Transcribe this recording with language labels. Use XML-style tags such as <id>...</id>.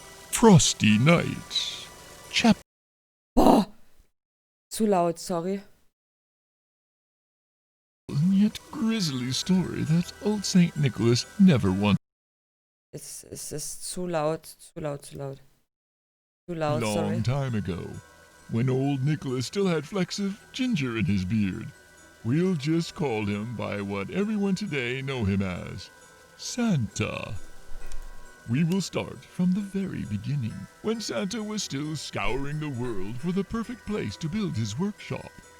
<en>Frosty Night. Chapter.</en> <de>Boah. Zu laut, sorry.</de> <en>Yet grisly story that old Saint Nicholas never wanted.</en> <de>Es ist zu laut, zu laut, zu laut.</de> <en>Too loud, sorry. Long time ago, when old Nicholas still had flecks of ginger in his beard. We'll just call him by what everyone today know him as, Santa. We will start from the very beginning, when Santa was still scouring the world for the perfect place to build his workshop.</en>